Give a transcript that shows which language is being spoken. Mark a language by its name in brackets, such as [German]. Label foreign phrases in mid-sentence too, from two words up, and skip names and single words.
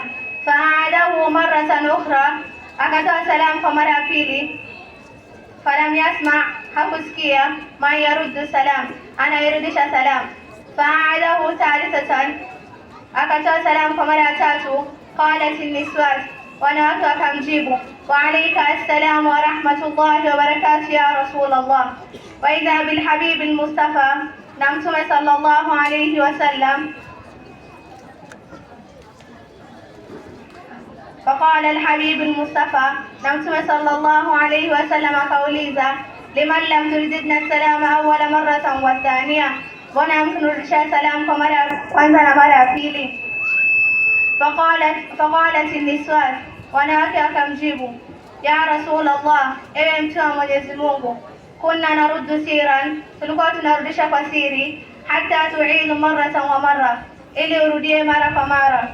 [Arabic] فأعاده مرة أخرى, [Swahili] akatoa salam kwa mara ya pili. [Arabic] فلم يسمع, hakusikia, من يرد السلام, [Swahili] anayerudisha salam. [Arabic] فأعاده ثالثة, [Swahili] akatoa salam kwa mara ya tatu. [Arabic] قالت النسوان, [Swahili] wanawake wakamjibu, [Arabic] وعليك السلام ورحمة الله وبركاته يا رسول الله. وإذا بالحبيب المصطفى, [Swahili] na Mtume [Arabic] صلى الله عليه وسلم. فقال الحبيب المصطفى، [Swahili] na Mtume [Arabic] صلى الله عليه وسلم [Swahili] akauliza, [Arabic] لمن لم تردن السلام أول مرة والثانية, [Swahili] mbona mkunurudisha salam kwa mara ya kwanza na mara ya pili? [Arabic] فقالت النسوان, [Swahili] wanawake wakamjibu, [Arabic] يا رسول الله, [Swahili] ewe Mtume wa Mwenyezi Mungu, [Arabic] كنا نرد سرا, [Swahili] tulikuwa tunarudisha kwa siri, [Arabic] حتى تعيد مرة ومرة, [Swahili] ili urudie mara kwa mara.